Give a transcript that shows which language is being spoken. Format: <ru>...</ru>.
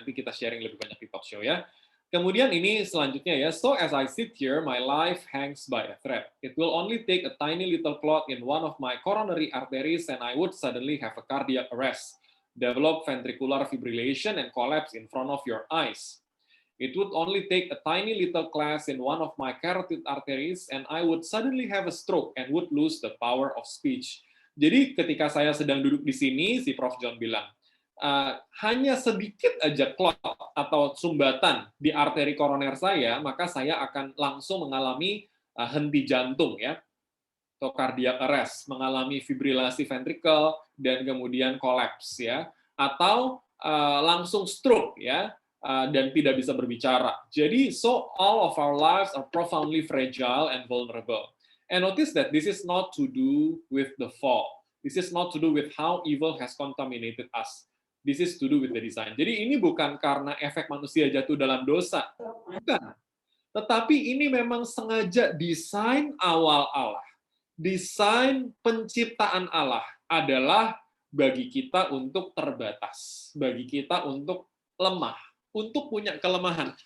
<id>Nanti kita sharing lebih banyak di talk show ya. Kemudian ini selanjutnya ya.</id> <en>So as I sit here, my life hangs by a thread. It will only take a tiny little clot in one of my coronary arteries and I would suddenly have a cardiac arrest, develop ventricular fibrillation and collapse in front of your eyes. It would only take a tiny little class in one of my carotid arteries and I would suddenly have a stroke and would lose the power of speech.</en> <id>Jadi ketika saya sedang duduk di sini, si Prof. John bilang, hanya sedikit aja clot atau sumbatan di arteri koroner saya, maka saya akan langsung mengalami henti jantung ya, atau cardiac arrest, mengalami fibrilasi ventrikel dan kemudian kolaps ya, atau langsung stroke ya, dan tidak bisa berbicara.</id> <en>Jadi so all of our lives are profoundly fragile and vulnerable. And notice that this is not to do with the fall. This is not to do with how evil has contaminated us. This is to do with the design.</en> <id>Jadi ini bukan karena efek manusia jatuh dalam dosa. Bukan. Tetapi ini memang sengaja desain awal Allah. Desain penciptaan Allah adalah bagi kita untuk terbatas. Bagi kita untuk lemah. Untuk punya kelemahan.</id>